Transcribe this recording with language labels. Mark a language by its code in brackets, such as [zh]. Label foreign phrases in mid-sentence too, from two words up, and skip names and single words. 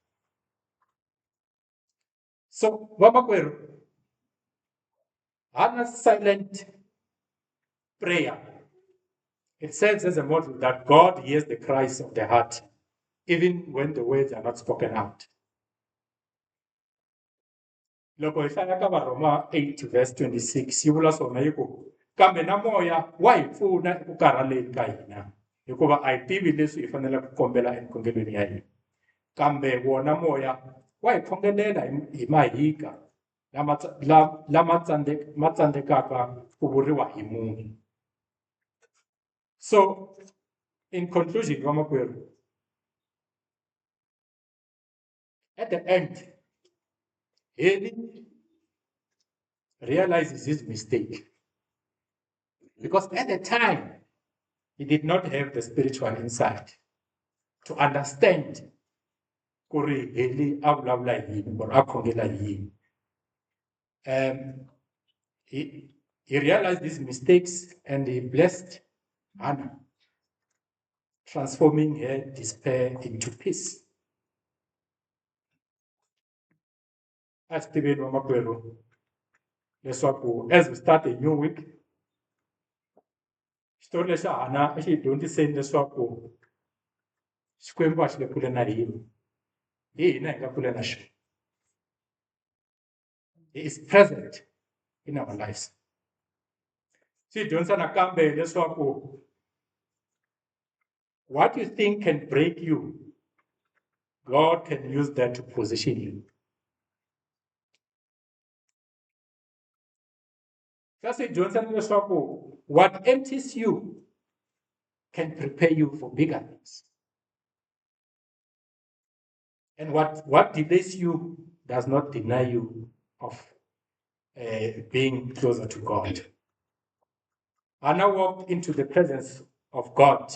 [en] So, Mama Hannah's silent prayer, it serves as a model that God hears the cries of the heart, even when the words are not spoken out. [ts] Loko hi hlaya ka Varoma 8 verse 26 yi vula swona yi ku kambe na moya wa hi pfuna eku karhaleni ka hina hikuva a hi tivi leswi hi faneleke ku kombela emikhongelweni ya hina kambe wona moya wa hi khongelela hi mahika lama tsandzekaka ku vuriwa hi munhu. [en] So in conclusion, vamakwerhu, at the end, Haley realizes his mistake. Because at the time, he did not have the spiritual insight to understand [ts] kuri Haley a vulavula yini [en] or [ts] a khongela yini. [en] He realized his mistakes and he blessed Hannah, transforming her despair into peace. As [ts] tiveni vamakwerhu leswaku [en] as we start a new week, [ts] xitori lexi Hannah a xi hi dyondziseni leswaku Xikwembu a xi le kule na hina, hi hina hi nga kule na xona. [en] He is present in our lives. [ts] Xi hi dyondzisa nakambe leswaku [en] what you think can break you, God can use that to position you. [ts] Xi hi dyondzisa leswaku [en] what empties you can prepare you for bigger things. And what delays you does not deny you of being closer to God. Hannah walked into the presence of God.